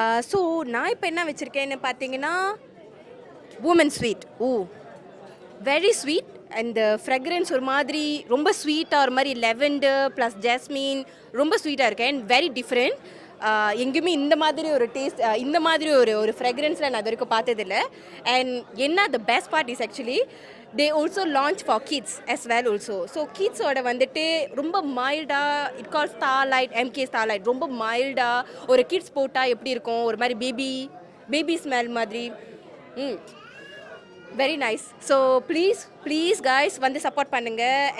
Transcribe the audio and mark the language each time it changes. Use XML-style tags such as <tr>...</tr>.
<ta>So நான் இப்போ என்ன வச்சுருக்கேன்னு பார்த்தீங்கன்னா woman sweet.</ta> <en>very sweet,</en> <ta>and the fragrance ஒரு மாதிரி ரொம்ப ஸ்வீட்டாக ஒரு மாதிரி lavender ப்ளஸ் ஜாஸ்மின் ரொம்ப ஸ்வீட்டாக இருக்கு</ta> <en>And very different.</en> <ta>எங்கேயுமே இந்த மாதிரி ஒரு டேஸ்ட், இந்த மாதிரி ஒரு ஃப்ரெக்ரன்ஸில் நான் இது வரைக்கும் பார்த்ததில்லை.</ta> <en>And என்ன the best part is actually they also launch for kids as well also.</en> <ta>So kids-ஓட வந்துட்டு ரொம்ப மைல்டாக,</ta> <en>it call starlight,</en> <ta>MK starlight. ரொம்ப மைல்டாக ஒரு கிட்ஸ் போட்டால் எப்படி இருக்கும், ஒரு மாதிரி பேபி ஸ்மெல் மாதிரி. Very nice. So please guys வந்து சப்போர்ட் பண்ணுங்கள்.</ta>